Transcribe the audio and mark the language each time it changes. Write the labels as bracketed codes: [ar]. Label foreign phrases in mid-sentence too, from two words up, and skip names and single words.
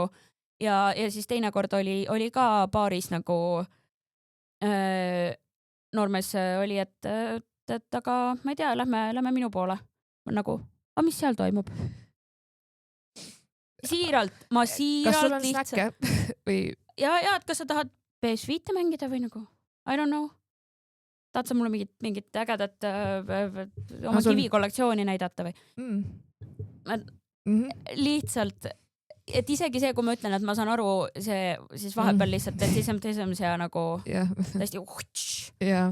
[et] Ja siis teine kord oli ka baaris nagu noormees oli, et aga ma ei tea, lähme minu poole. Nagu, mis seal toimub? ma siiralt kas sul on snäkke või? Ja, et kas sa tahad PS5 mängida või nagu, [en] I don't know. [et] Tahad sa mulle mingit ägedat oma kivikollektsiooni näidata või? Lihtsalt, et isegi see, kui ma ütlen, et ma saan aru, see siis vahepeal lihtsalt, et siis ja nagu täiesti ja.